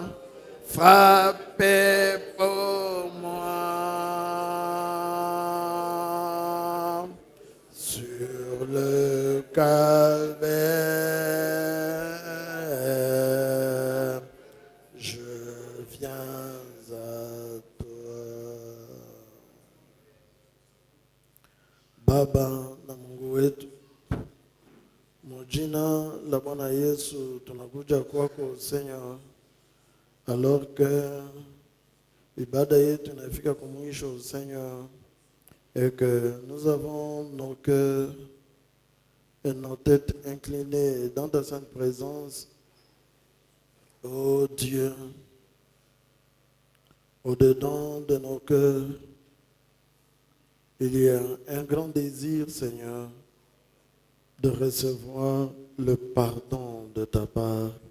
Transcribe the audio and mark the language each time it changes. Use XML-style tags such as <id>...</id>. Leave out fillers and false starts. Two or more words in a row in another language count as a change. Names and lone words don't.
<fr>Frappez pour moi sur le calvaire. Je viens à toi.</fr> <sw>Baba na Mungu wetu, mujina la Bwana Yesu tunakuja kwako Seigneur,</sw> <fr>alors que</fr> <sw>ibada yetu inafika kwa mwisho Seigneur,</sw> <fr>et que nous avons nos cœurs et nos têtes inclinées dans ta sainte présence. Oh Dieu, au-dedans de nos cœurs, il y a un grand désir, Seigneur, de recevoir le pardon de ta part.</fr>